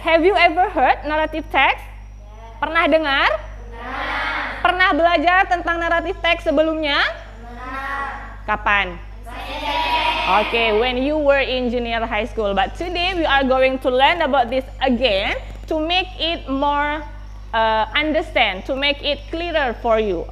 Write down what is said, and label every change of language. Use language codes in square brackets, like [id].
[en] Have you ever heard narrative text? [id] Pernah dengar? Pernah belajar tentang narrative text sebelumnya? Kapan? [en] Okay, when you were in junior high school. But today we are going to learn about this again to make it more understand, to make it clearer for you.